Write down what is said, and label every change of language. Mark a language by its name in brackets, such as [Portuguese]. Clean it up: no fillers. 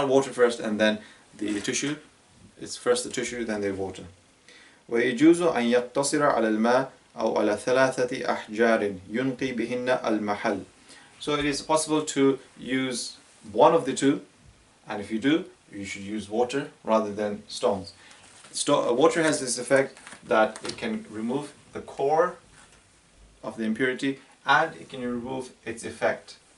[English] Not water first and then the tissue. It's first the tissue, then the water. [Arabic] ويجوز أن يقتصر على الماء أو على ثلاثة أحجار ينقي بهن المحل. [English] So it is possible to use one of the two, and if you do, you should use water rather than stones. Water has this effect that it can remove the core of the impurity and it can remove its effect.